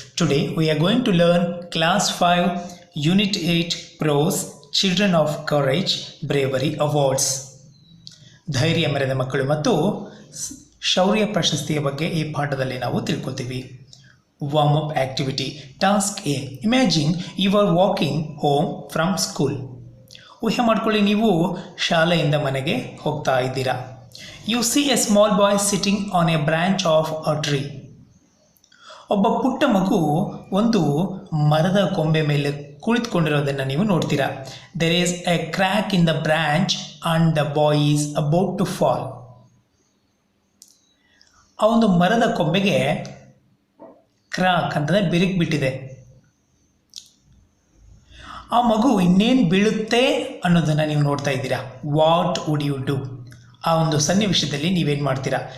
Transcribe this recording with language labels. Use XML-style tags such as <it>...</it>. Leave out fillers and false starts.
<en>Today we are going to learn class 5 unit 8 prose children of courage bravery awards.</en> <kn>ಧೈರ್ಯ ಮೆರೆದ ಮಕ್ಕಳು ಮತ್ತು ಶೌರ್ಯ ಪ್ರಶಸ್ತಿಯ ಬಗ್ಗೆ ಈ ಪಾಠದಲ್ಲಿ ನಾವು ತಿಳ್ಕೊತೀವಿ.</kn> <en>Warm up activity.</en> <kn>Task A.</kn> <en>Imagine you are walking home from school.</en> <kn>ಊಹೆ ಮಾಡ್ಕೊಳ್ಳಿ, ನೀವು ಶಾಲೆಯಿಂದ ಮನೆಗೆ ಹೋಗ್ತಾ ಇದ್ದೀರಾ.</kn> <en>You see a small boy sitting on a branch of a tree.</en> <kn>ಒಬ್ಬ ಪುಟ್ಟ ಮಗು ಒಂದು ಮರದ ಕೊಂಬೆ ಮೇಲೆ ಕುಳಿತುಕೊಂಡಿರೋದನ್ನು ನೀವು ನೋಡ್ತೀರಾ.</kn> <en>There is a crack in the branch and the boy is about to fall.</en> <kn>ಆ ಒಂದು ಮರದ ಕೊಂಬೆಗೆ ಕ್ರಾಕ್ ಅಂತಂದರೆ ಬಿರುಕು ಬಿಟ್ಟಿದೆ. ಆ ಮಗು ಇನ್ನೇನು ಬೀಳುತ್ತೆ ಅನ್ನೋದನ್ನು ನೀವು ನೋಡ್ತಾ ಇದ್ದೀರಾ.</kn> <en>What would you do?</en> <kn>ಆ ಒಂದು ಸನ್ನಿವೇಶದಲ್ಲಿ ನೀವೇನು ಮಾಡ್ತೀರಾ?</kn>